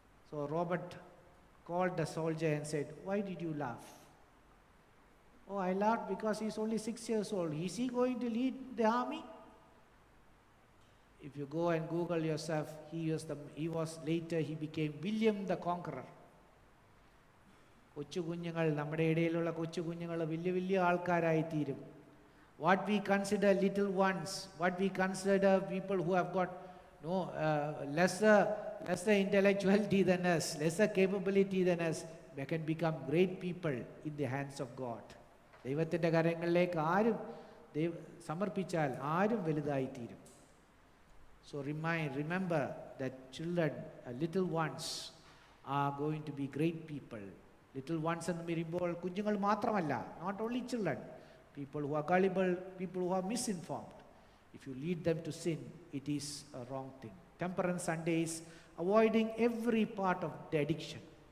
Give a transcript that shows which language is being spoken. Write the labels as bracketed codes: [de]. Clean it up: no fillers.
[en] So Robert called the soldier and said, "Why did you laugh?" "Oh, I laughed because he's only 6 years old. Is he going to lead the army?" If you go and Google yourself, he became William the Conqueror. [ml] കൊച്ചു കുഞ്ഞുങ്ങൾ, നമ്മുടെ ഇടയിലുള്ള കൊച്ചു കുഞ്ഞുങ്ങൾ വലിയ വലിയ ആൾക്കാരായി തീരും. [en] What we consider little ones, what we consider people who have got lesser intellectuality than us, lesser capability than us, they can become great people in the hands of God. [ml] ദൈവത്തിൻ്റെ കരങ്ങളിലേക്ക് ആരും സമർപ്പിച്ചാൽ ആരും വലുതായി തീരും. [en] So remember that children, little ones are going to be great people. Little ones [ml] എന്ന് പറയുമ്പോൾ കുഞ്ഞുങ്ങൾ മാത്രമല്ല, [en] not only children, people who are gullible, people who are misinformed. If you lead them to sin, it is a wrong thing. Temperance Sunday is avoiding every part of the addiction.